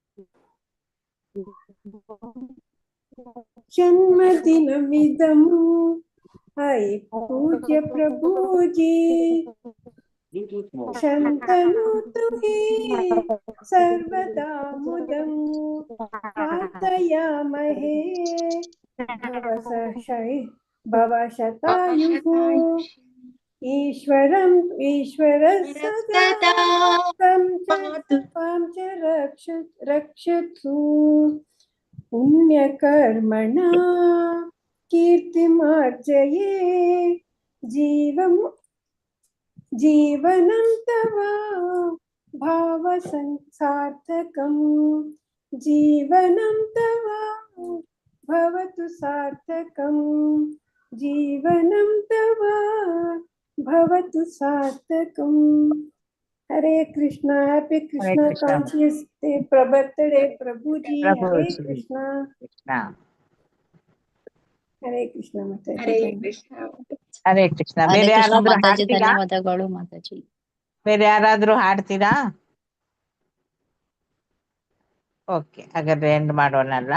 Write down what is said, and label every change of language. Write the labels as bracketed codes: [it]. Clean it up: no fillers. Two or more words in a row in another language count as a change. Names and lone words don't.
[sa] ಜನ್ಮದಿನವಿದಂ ಹೈ ಪೂಜ್ಯ ಪ್ರಭುಜಿ ಶಂತನು ತುಹಿ ಸರ್ವದಾ ಮುದಂ ಪ್ರಾರ್ಥಯಾಮಹೇ ಭವಶತಾಯುಃ ಈಶ್ವರಂ ಈಶ್ವರ ಸದಾ ತ್ವಾಂ ಚ ರಕ್ಷತು ಪುಣ್ಯಕರ್ಮಣ ಕೀರ್ತಿಮಾರ್ಜಯೇ ಜೀವನಂ ತವ ಭಾವಸಾರ್ಥಕಂ ಜೀವನಂ ತವ ಭವತು ಸಾರ್ಥಕಂ ಜೀವನಂ ತವ ಭವತು ಸಾರ್ಥಕಂ. ಹರೇ ಕೃಷ್ಣ. [en] Happy Krishna Conscious Day birthday Prabhuji. [sa] ಹರೇ ಕೃಷ್ಣ. ಹರೇ ಕೃಷ್ಣ ಮಾತಾಜಿ. ಹರೇ ಕೃಷ್ಣ. ಹರೇ ಕೃಷ್ಣ. ಹರೇ [kn] ಬೇರೆ ಕೃಷ್ಣ ಯಾರಾದ್ರೂ ಮಾತಾಜಿ ಹಾಡ್ತೀರಾ? ಧನ್ಯವಾದಗಳು ಮಾತಾಜಿ. ಬೇರೆ ಯಾರಾದ್ರೂ ಹಾಡ್ತೀರಾ? ಓಕೆ, ಹಾಗಾದ್ರೆ ಎಂಡ್ ಮಾಡೋಣಲ್ಲ.